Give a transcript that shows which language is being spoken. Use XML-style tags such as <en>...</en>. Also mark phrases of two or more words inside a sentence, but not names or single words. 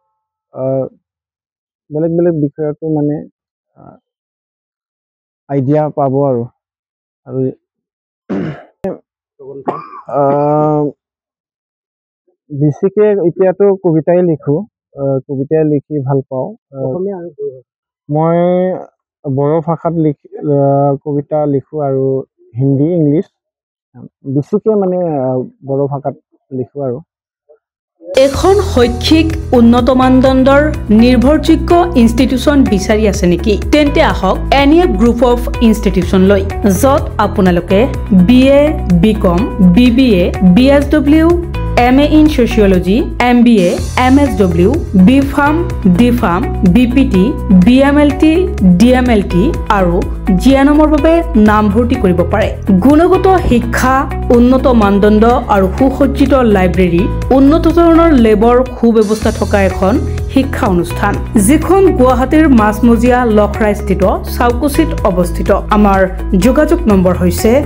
<as>বেলেগ বেলেগ বিষয়তো মানে আইডিয়া পাব আৰু বেছিকে এতিয়াতো কবিতাই লিখো কবিতাই লিখি ভাল পাওঁ মই বড়ো ভাষাত কবিতা লিখো আৰু হিন্দী ইংলিছ বেছিকে মানে বড়ো ভাষাত লিখো আৰু এখন শৈক্ষিক উন্নত মানদণ্ডৰ নিৰ্ভৰযোগ্য ইনষ্টিটিউচন বিচাৰি আছে নেকি তেন্তে আহক এনিএফ গ্ৰুপ অফ ইনষ্টিটিউচন লৈ যত আপোনালোকে BA BCom BBA BSW</as> <en>MA in Sociology,</en> <as>MBA, MSW, BPharm, DPharm, BPT, BMLT, DMLT আৰু জিএনএমৰ বাবে নামভৰ্তি কৰিব পাৰে গুণগত শিক্ষা উন্নত মানদণ্ড আৰু সুসজ্জিত লাইব্ৰেৰী উন্নত ধৰণৰ লেবৰ সুব্যৱস্থা থকা এখন শিক্ষা অনুষ্ঠান যিখন গুৱাহাটীৰ মাছমজিয়া লখৰাস্থিত চাউকুচিত অৱস্থিত আমাৰ যোগাযোগ নম্বৰ হৈছে</as>